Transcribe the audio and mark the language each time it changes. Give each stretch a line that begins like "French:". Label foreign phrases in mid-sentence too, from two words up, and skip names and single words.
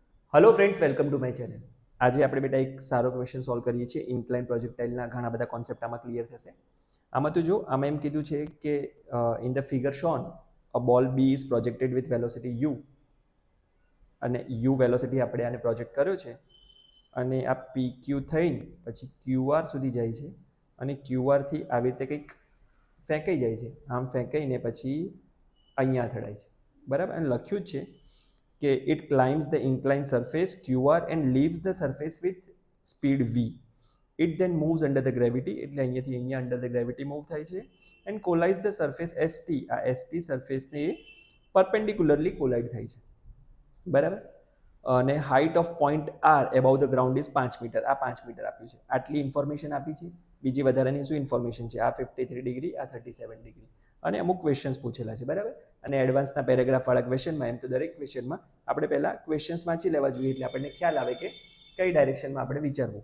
English: hello friends, welcome to my channel.
Gujarati: आज આપણે બેટા એક સારો
English: question solve
Gujarati: કરીએ છીએ।
English: incline projectileના
Gujarati: ઘણા બધા કોન્સેપ્ટ આમાં ક્લિયર થશે। આમાં તો જો આમાં એમ કીધું છે કે
English: in the figure shown a ball B is projected with velocity u,
Gujarati: અને યુ વેલોસિટી આપણે આને પ્રોજેક્ટ કર્યો છે અને આ પી ક્યુ થઈને પછી ક્યુઆર સુધી જાય છે અને ક્યુઆરથી આવી રીતે કંઈક ફેંકાઈ જાય છે। આમ ફેંકાઈને પછી અહીંયા અથડાય છે, બરાબર। અને લખ્યું જ છે કે
English: it climbs the inclined surface QR and leaves the surface with speed v. It then moves under the gravity,
Gujarati: એટલે અહીંયાથી અહીંયા
English: under the gravity move
Gujarati: થાય છે
English: and collides the surface ST,
Gujarati: આ ST સરફેસને
English: perpendicularly collide
Gujarati: થાય છે, બરાબર। અને
English: height of point R above the ground is 5 meter,
Gujarati: આ 5 મીટર આપ્યું છે। આટલી ઇન્ફોર્મેશન આપી છે। બીજી વધારાની શું ઇન્ફોર્મેશન છે? આ 53 ડિગ્રી, આ 37 ડિગ્રી, અને અમુક ક્વેશ્ચન્સ પૂછેલા છે, બરાબર। અને એડવાન્સના પેરેગ્રાફવાળા ક્વેશ્ચનમાં એમ તો દરેક ક્વેશ્ચનમાં આપણે પહેલાં ક્વેશ્ચન્સ વાંચી લેવા જોઈએ, એટલે આપણને ખ્યાલ આવે કે કઈ ડાયરેક્શનમાં આપણે વિચારવું।